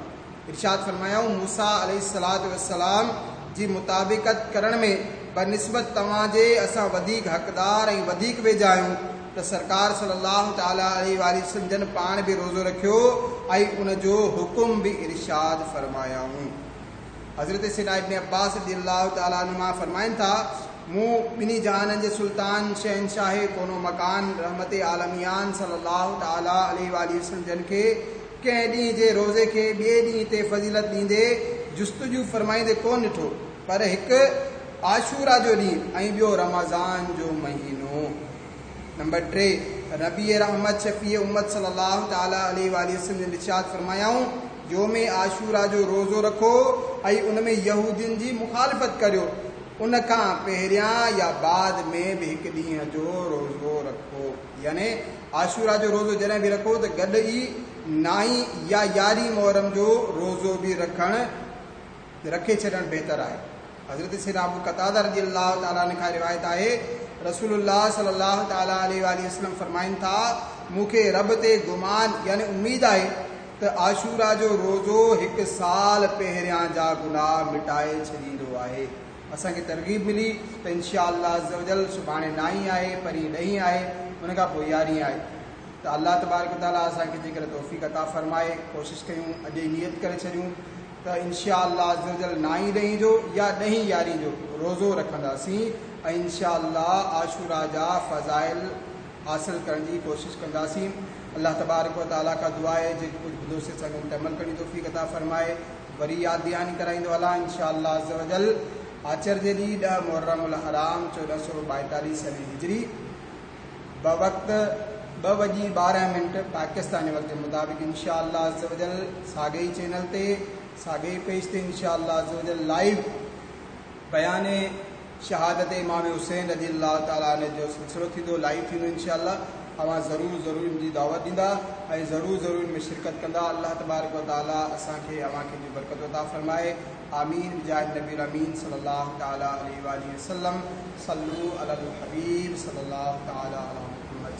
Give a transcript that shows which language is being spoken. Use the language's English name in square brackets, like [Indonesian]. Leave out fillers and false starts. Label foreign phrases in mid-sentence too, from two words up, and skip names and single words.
[Sindhi] इरशाद फरमायाऊं मूसा [Arabic] عليه الصلاة والسلام [Sindhi] जी मुताबिक़त करण में बनिस्बत तव्हांजे असां वधीक हक़दार ऐं वधीक वेझा आहियूं त सरकार [Arabic] صلى الله تعالى عليه وسلم [Sindhi] जन पाण बि रोज़ो रखियो ऐं उन जो हुकुम बि इरशाद फरमायाऊं। हज़रत सैयदना इब्न अब्बास [Arabic] رضي الله تعالى عنهما [Sindhi] फरमाइनि था मूं ॿिनी जहाननि जे सुल्तान शहनशाह कोनो मकान रहमत आलमियान [Arabic] صلى الله تعالى عليه وسلم [Sindhi] जन खे कंहिं ॾींहं जे रोज़े खे ॿिए ॾींहं ते फज़ीलत ॾींदे जुस्तजू फरमाईंदे कोन ॾिठो, पर हिकु आशूरा जो ॾींहुं ऐं ॿियो रमज़ान जो महीनो। नंबर 3 नबी रहमत शफ़ी उम्मत [Arabic] صلى الله تعالى عليه وسلم [Sindhi] ने इरशाद फरमायाऊं योमे आशूरा जो रोज़ो रखो ऐं उन में यहूदियुनि जी मुखालिफ़त करियो। उन खां पहिरियां या बाद में बि 1 ॾींहं जो रोज़ो रखो। यानी आशूरा जो रोज़ो जॾहिं बि रखो त गॾु ई 9 या 11 मुहर्रम जो रोज़ो बि रखणु रखे छॾणु बहितर आहे। हज़रत सैयदना अबू क़तादा [Arabic] رضي الله تعالى عنه [Sindhi] खां रिवायत आहे, रसूलुल्लाह [Arabic] صلى الله تعالى عليه وسلم [Sindhi] फरमाइनि था, मूंखे रब ते गुमान यानी उम्मीद आहे त आशूरा जो रोज़ो 1 साल पहिरियां जा गुनाह मिटाए छॾींदो आहे। असांखे तरगीब मिली त [Arabic] إن شاء الله عز وجل [Sindhi] सुभाणे 9 आहे, परीं 10 आहे, उन खां पोइ 11 आहे। त [Arabic] الله تبارك وتعالى [Sindhi] असांखे जेकर तौफ़ीक़ अता फ़रमाए, कोशिशि कयूं, अॼु ई नियत करे छॾियूं त [Arabic] إن شاء الله عز وجل [Sindhi] 9 ॾहीं जो या 10 11 जो रोज़ो रखंदासीं ऐं इंशाअल्लाह आशूरा जा फ़ज़ाइल हासिल करण जी कोशिशि कंदासीं। [Arabic] الله تبارك وتعالى [Sindhi] का दुआ आहे जेको कुझु ॿुधो से सघूं त अमल करण जी तौफ़ीक़ अता फ़रमाए। वरी यादि दहानी कराईंदो अलाह [Arabic] إن شاء الله عز وجل [Sindhi] आचर जे ॾींहुं 10 मुहर्रमुल हराम 1442 सने हिजरी बवक़्त 2:12 पाकिस्तानी वक़्त जे मुताबिक़ [Arabic] إن شاء الله عز وجل [Sindhi] साॻे ई चैनल ते साॻे ई पेज ते [Arabic] إن شاء الله عز وجل [Sindhi] लाइव बयाने शहादत इमाम हुसैन [Arabic] رضي الله تعالى عنه [Sindhi] जो सिलसिलो थींदो, लाइव थींदो इंशाअल्लाह। तव्हां ज़रूरु इनजी दावत ॾींदा ऐं ज़रूरु इनमें शिरकत कंदा। [Arabic] الله تبارك وتعالى [Sindhi] असांखे अवांखे जी बरकत अता फ़रमाए। [Arabic] آمين بجاه نبي أمين صلى الله تعالى عليه وسلم. صلوا على الحبيب صلى الله تعالى عليه